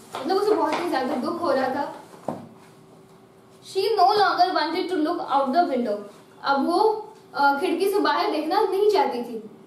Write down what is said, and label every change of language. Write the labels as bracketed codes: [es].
[hi] मतलब उसे बहुत ही ज्यादा दुख हो रहा था। [en] She no longer wanted to look out the window. [hi] अब वो खिड़की से बाहर देखना नहीं चाहती थी।